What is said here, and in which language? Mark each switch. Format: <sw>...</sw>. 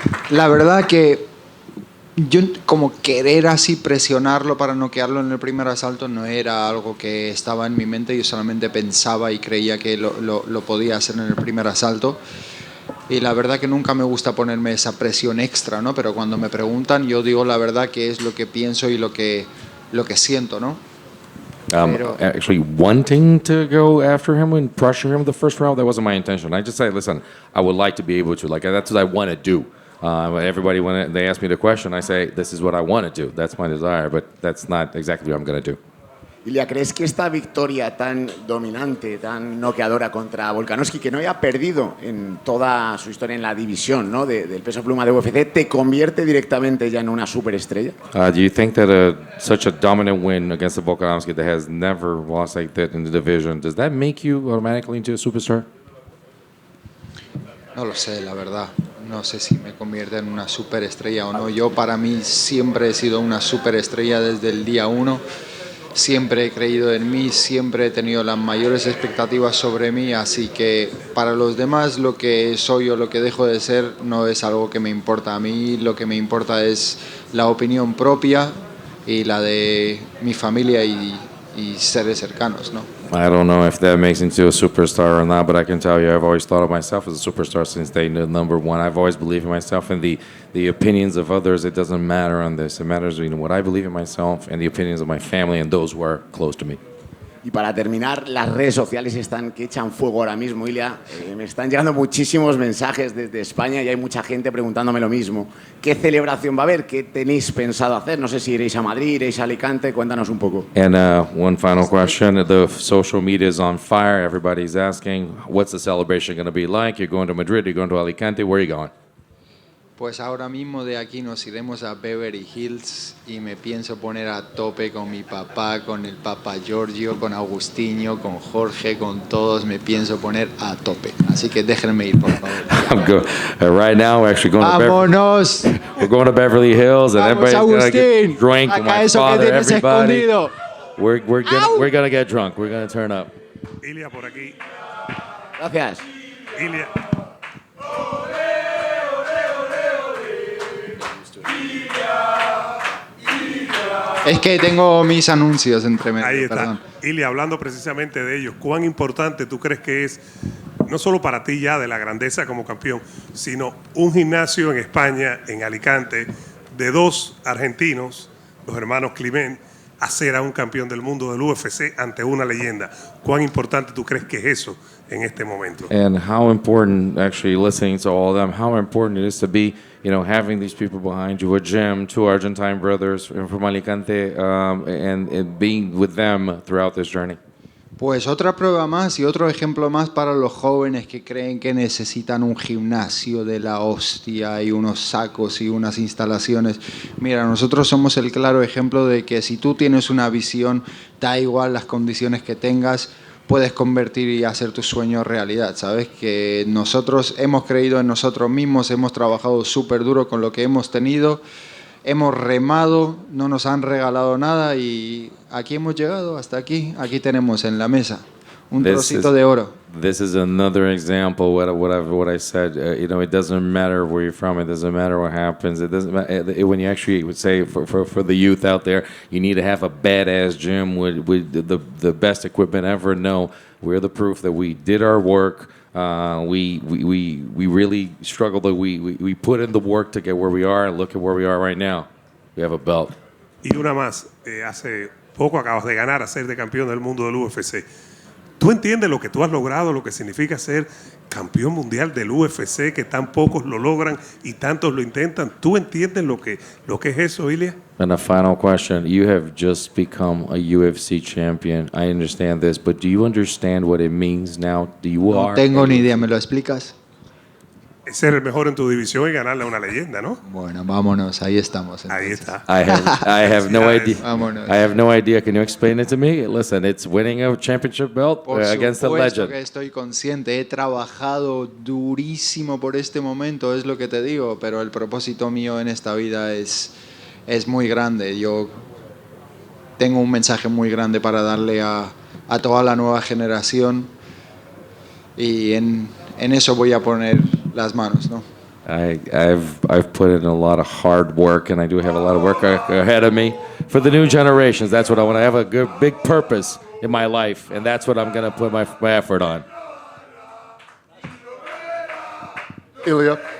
<es>La verdad que yo como querer así presionarlo para noquearlo en el primer asalto no era algo que estaba en mi mente. Yo solamente pensaba y creía que lo podía hacer en el primer asalto. Y la verdad que nunca me gusta ponerme esa presión extra, ¿no? Pero cuando me preguntan, yo digo la verdad que es lo que pienso y lo que siento, ¿no?</es> <en>Actually wanting to go after him and pressure him the first round, that wasn't my intention. I just said, listen, I would like to be able to, that's what I want to do. Everybody, when they ask me the question, I say, this is what I want to do. That's my desire, but that's not exactly what I'm going to do.</en> <es>Ilia, ¿crees que esta victoria tan dominante, tan noqueadora contra Volkanovski, que no haya perdido en toda su historia en la división, ¿no? del peso pluma de UFC, te convierte directamente ya en una superestrella?</es> <en>Do you think that such a dominant win against the Volkanovski that has never lost like that in the division, does that make you automatically into a superstar?</en> <es>No lo sé, la verdad. No sé si me convierte en una superestrella o no. Yo para mí siempre he sido una superestrella desde el día 1. Siempre he creído en mí, siempre he tenido las mayores expectativas sobre mí, así que para los demás lo que soy o lo que dejo de ser no es algo que me importa. A mí lo que me importa es la opinión propia y la de mi familia y seres cercanos, ¿no?</es> <en>I don't know if that makes me into a superstar or not, but I can tell you I've always thought of myself as a superstar since day number one. I've always believed in myself and the opinions of others. It doesn't matter on this. It matters what I believe in myself and the opinions of my family and those who are close to me.</en> <es>Y para terminar, las redes sociales están que echan fuego ahora mismo, Ilia. Me están llegando muchísimos mensajes desde España y hay mucha gente preguntándome lo mismo. ¿Qué celebración va a haber? ¿Qué tenéis pensado hacer? No sé si iréis a Madrid, iréis a Alicante. Cuéntanos un poco.</es> <en>And one final question. The social media is on fire. Everybody's asking, what's the celebration going to be like? You're going to Madrid, you're going to Alicante. Where are you going?</en> <es>Pues ahora mismo de aquí nos iremos a Beverly Hills y me pienso poner a tope con mi papá, con el Papa Giorgio, con Agustinho, con Jorge, con todos. Me pienso poner a tope. Así que déjenme ir, por favor.</es> <en>I'm good. Right now, we're actually going</en> <es>¡Vámonos!</es> <en>We're going to Beverly Hills, and everybody's going to get drunk.</en> <es>Saca</es> <en>My</en> <es>eso</es> <en>father,</en> <es>que tienes</es> <en>everybody.</en> <es>escondido.</es> <en>We're gonna get drunk. We're gonna turn up.</en> <es>Ilia, por aquí. Gracias. Ilia. Es que tengo mis anuncios entre medio. Ahí está. Perdón. Ilia, hablando precisamente de ellos, ¿cuán importante tú crees que es, no solo para ti ya de la grandeza como campeón, sino un gimnasio en España, en Alicante, de dos argentinos, los hermanos Climent, hacer a un campeón del mundo del UFC ante una leyenda? ¿Cuán importante tú crees que es eso en este momento?</es> <en>And how important, actually listening to all of them, how important it is to be, having these people behind you, a gym, two Argentine brothers from Alicante, and being with them throughout this journey.</en> <es>Pues otra prueba más y otro ejemplo más para los jóvenes que creen que necesitan un gimnasio de la hostia y unos sacos y unas instalaciones. Mira, nosotros somos el claro ejemplo de que si tú tienes una visión, da igual las condiciones que tengas, puedes convertir y hacer tu sueño realidad, ¿sabes? Que nosotros hemos creído en nosotros mismos, hemos trabajado súper duro con lo que hemos tenido, hemos remado, no nos han regalado nada y aquí hemos llegado, hasta aquí. Aquí tenemos en la mesa un trocito de oro.</es> <en>This is another example what I said. You know, it doesn't matter where you're from. It doesn't matter what happens. It doesn't matter when you actually would say for the youth out there, you need to have a badass gym with the best equipment ever. No, we're the proof that we did our work. We really struggled. We put in the work to get where we are, and look at where we are right now. We have a belt.</en> <es>Y una más, hace poco acabas de ganar a ser de campeón del mundo del UFC. ¿Tú entiendes lo que tú has logrado, lo que significa ser campeón mundial del UFC, que tan pocos lo logran y tantos lo intentan? ¿Tú entiendes lo que es eso, Ilia?</es> <en>And a final question. You have just become a UFC champion. I understand this, but do you understand what it means now?</en> <es>No tengo ni idea, ¿me lo explicas? Es ser el mejor en tu división y ganarle a una leyenda, ¿no? Bueno, vámonos, ahí estamos. Entonces. Ahí está.</es> <en>I have no idea.</en> <es>Vámonos.</es> <en>I have no idea. Can you explain it to me? Listen, it's winning a championship belt against a legend.</en> <es>Que estoy consciente, he trabajado durísimo por este momento, es lo que te digo, pero el propósito mío en esta vida es muy grande. Yo tengo un mensaje muy grande para darle a toda la nueva generación y en eso voy a poner las manos, ¿no?</es> <en>I've put in a lot of hard work, and I do have a lot of work ahead of me for the new generations. That's what I want. I have a good, big purpose in my life, and that's what I'm going to put my effort on. Ilia.</en>